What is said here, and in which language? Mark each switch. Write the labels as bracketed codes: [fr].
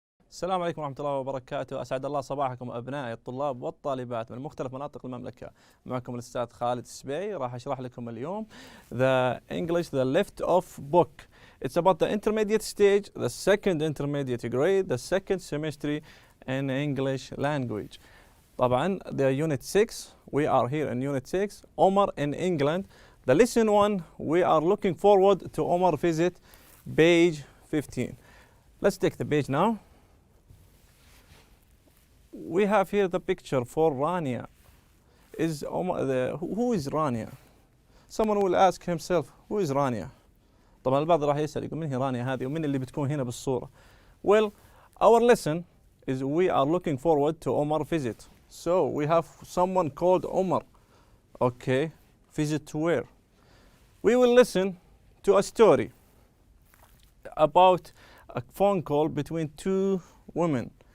[ar] السلام عليكم ورحمة الله وبركاته. أسعد الله صباحكم أبنائي الطلاب والطالبات من مختلف مناطق المملكة. معكم الأستاذ خالد السبيعي. راح أشرح لكم اليوم [en] the English the left off book. It's about the intermediate stage, the second intermediate grade, the second semester in English language. طبعا the unit 6, we are here in unit 6, Omar in England. The lesson 1, we are looking forward to Omar visit page 15. Let's take the page now. We have here the picture for Rania. Who is Rania? Someone will ask himself, who is Rania? [ar] طبعا البعض راح يسأل يقول من هي رانيا هذه ومن اللي بتكون هنا بالصورة. [en] Well, our lesson is we are looking forward to Omar visit. So we have someone called Omar. Okay, visit to where? We will listen to a story about a phone call between two women.